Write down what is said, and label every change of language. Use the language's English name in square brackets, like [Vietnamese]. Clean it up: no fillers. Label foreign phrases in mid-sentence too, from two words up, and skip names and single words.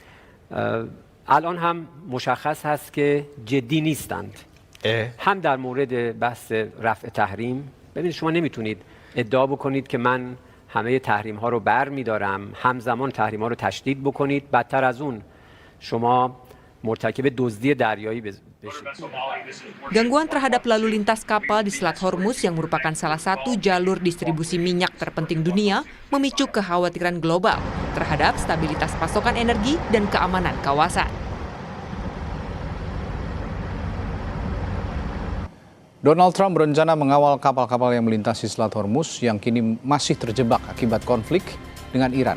[Persian] الان هم مشخص هست که جدی نیستند. هم در مورد بحث رفع تحریم، ببینید شما نمیتونید ادعا بکنید که من همه تحریم ها رو برمی‌دارم، همزمان تحریم ها رو تشدید بکنید، بدتر از اون شما مرتکب دزدی دریایی بشید. [Indonesian] Gangguan terhadap lalu lintas kapal di Selat Hormuz yang merupakan salah satu jalur distribusi minyak terpenting dunia memicu kekhawatiran global terhadap stabilitas pasokan energi dan keamanan kawasan. Donald Trump berencana mengawal kapal-kapal yang melintasi Selat Hormuz yang kini masih terjebak akibat konflik dengan Iran.